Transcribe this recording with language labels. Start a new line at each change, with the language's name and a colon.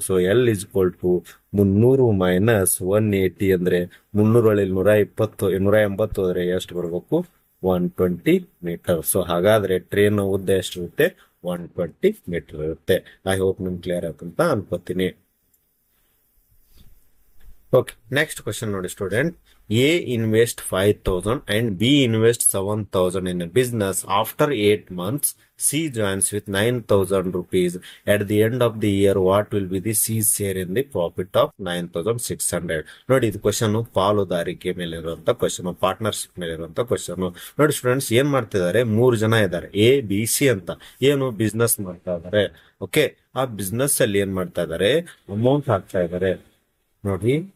Kannada: So L = 300 - 180 ಅಂದ್ರೆ 300 ಒಳಗೆ 120 180 ಹೋದ್ರೆ ಎಷ್ಟು ಬರ್ಬೇಕು 120 ಮೀಟರ್. ಸೊ ಹಾಗಾದ್ರೆ ಟ್ರೈನ್ ಉದ್ದ ಎಷ್ಟಿರುತ್ತೆ 120 ಮೀಟರ್ ಇರುತ್ತೆ.
English: I hope
Kannada: ನಿಮ್ಗೆ ಕ್ಲಿಯರ್ ಆಯ್ತು ಅಂತ ಅನ್ಕೋತೀನಿ. ಓಕೆ, ನೆಕ್ಸ್ಟ್ ಕ್ವಶನ್ ನೋಡಿ student.
English: A invest 5,000 and B invest 7,000 in a business. After 8 months, C joins with 9,000 rupees. At the end of the year, what will be the C's share in the profit of 9,600?
Kannada: ನೋಡಿ, ಇದು question ಪಾಲುದಾರಿಕೆ ಮೇಲೆ ಇರುವಂತ question, partnership ಮೇಲೆ ಇರುವಂತ question. ನೋಡಿ students, ಏನ್ ಮಾಡ್ತಿದ್ದಾರೆ, 3 ಜನ ಇದ್ದಾರೆ, A, B, C ಅಂತ. ಏನು ಬಿಸ್ನೆಸ್ ಮಾಡ್ತಾ ಇದಾರೆ. ಓಕೆ, ಆ ಬಿಸ್ನೆಸ್ ಅಲ್ಲಿ ಏನ್ ಮಾಡ್ತಾ ಇದಾರೆ, ಅಮೌಂಟ್ ಹಾಕ್ತಾ ಇದಾರೆ ನೋಡಿ.